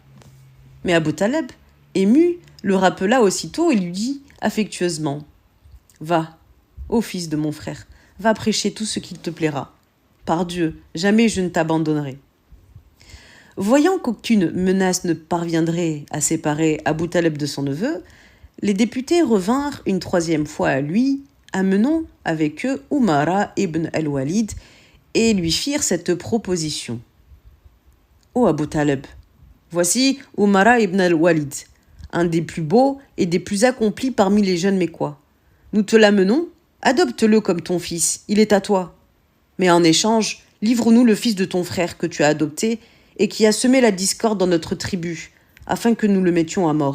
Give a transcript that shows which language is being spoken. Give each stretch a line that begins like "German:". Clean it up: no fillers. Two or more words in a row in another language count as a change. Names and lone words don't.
French: Mais Abu Taleb, ému, le rappela aussitôt et lui dit affectueusement « Va, ô fils de mon frère, va prêcher tout ce qu'il te plaira. par Dieu, jamais je ne t'abandonnerai. Voyant qu'aucune menace ne parviendrait à séparer Abu Taleb de son neveu, les députés revinrent une troisième fois à lui, amenant avec eux Umara ibn al-Walid, et lui firent cette proposition. « Ô Abu Taleb, voici Umara ibn al-Walid, un des plus beaux et des plus accomplis parmi les jeunes Mécois. Nous te l'amenons, adopte-le comme ton fils, il est à toi. Mais en échange, livre-nous le fils de ton frère que tu as adopté et qui a semé la discorde dans notre tribu, afin que nous le mettions à mort.